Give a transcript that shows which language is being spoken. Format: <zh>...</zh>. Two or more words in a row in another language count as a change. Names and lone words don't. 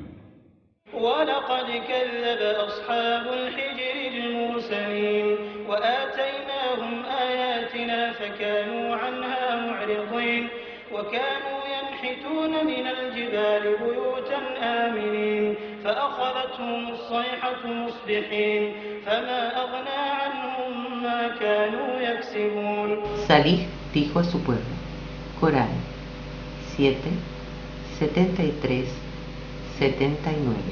<ar>ولقد كذب أصحاب الحجر المرسلين وآتيناهم آياتنا فكانوا عنها معرضين وكانوا ينحتون من الجبال بيوتا آمنين فأخذتهم الصيحة مصبحين فما أغنى عنهم ما كانوا يكسبون.</ar> <es>Salih dijo a su pueblo. Corán 7, 73, 79.</es>